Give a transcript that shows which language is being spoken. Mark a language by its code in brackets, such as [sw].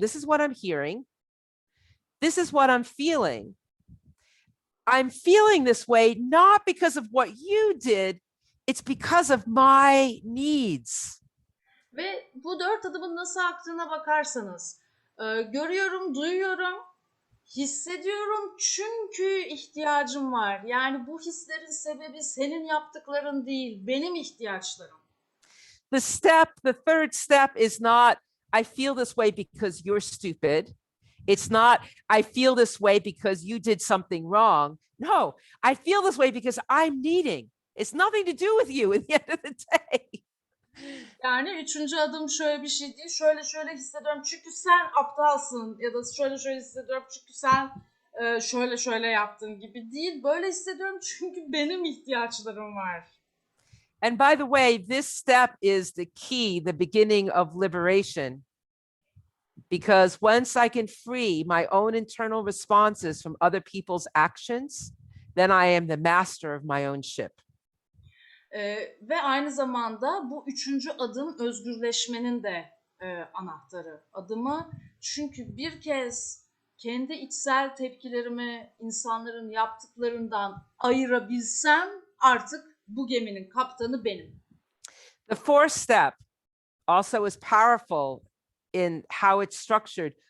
[en] This is what I'm hearing. This is what I'm feeling. I'm feeling this way, not because of what you did. It's because of my needs. [tr] Ve bu 4 adımın nasıl aktığına bakarsanız, görüyorum, duyuyorum, hissediyorum çünkü ihtiyacım var. Yani bu hislerin sebebi senin yaptıkların değil, benim ihtiyaçlarım. [en] The third step is not, I feel this way because you're stupid. It's not, I feel this way because you did something wrong. No, I feel this way because I'm needing. It's nothing to do with you at the end of the day. [tr] Yani üçüncü adım şöyle bir şey değil, şöyle hissediyorum çünkü sen aptalsın ya da şöyle hissediyorum çünkü sen şöyle yaptın gibi değil. Böyle hissediyorum çünkü benim ihtiyaçlarım var. [en] And by the way, this step is the key, the beginning of liberation. Because once I can free my own internal responses from other people's actions, then I am the master of my own ship. [tr] Ve aynı zamanda bu üçüncü adım özgürleşmenin de anahtarı adımı. Çünkü bir kez kendi içsel tepkilerimi insanların yaptıklarından ayırabilsem artık bu geminin kaptanı benim. [en] The fourth step also is powerful in how it's structured.